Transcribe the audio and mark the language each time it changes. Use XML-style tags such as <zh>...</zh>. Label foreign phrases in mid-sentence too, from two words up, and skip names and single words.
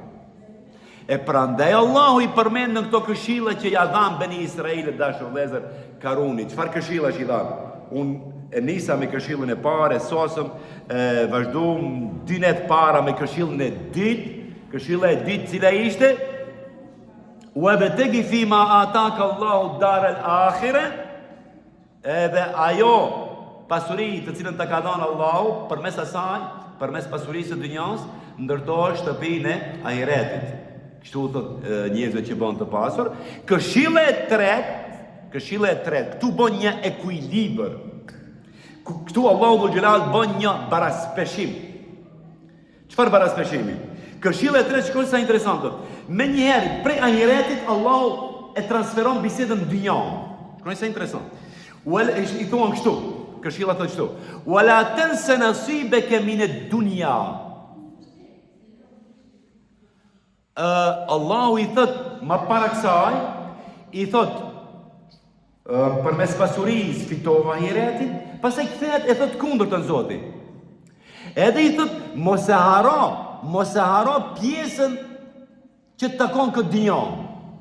<sq>E prandaj Allahu i përmend në këto këshilla që ja dhan Beni Israilit dashur vëllezër Karuni. Çfarë këshilla që i dhan? Unë e nisa me këshillën e parë, sosëm, vazhdojmë 2 net para me këshillën e dytë. Këshilla e dytë cila ishte</sq> <ar>وَبَتَغِ فِيمَا آتَاكَ اللَّهُ الدَّارَ الْآخِرَةَ.</ar> <sq>Edhe ajo pasuri të cilën ta ka dhënë Allahu përmes asaj, përmes pasurisë së dunjas, ndërtohet shtëpinë e ahiretit. Kështu thot njerëzit që bën të pasur. Këshilla e tretë, këtu bën një ekuilibër. Këtu Allahu dhul Xhelal bën një baraspeshim. Çfarë baraspeshimi? Këshilla e tretë shkon sa interesante. Menjëherë prej ahiretit Allahu e transferon bisedën në dynjë. Shkon sa interesant. I thonë kështu, këshilla thotë kështu:</sq> <ar>"ولا تنس نصيبك من الدنيا."</ar> <sq>Allahu i thot më para kësaj, i thot përmes pasurisë fitova ahiretin, pastaj kthehet e thot kundërtën Zoti. Edhe i thot mos e haro pjesën që të takon këtë dynjë.</sq>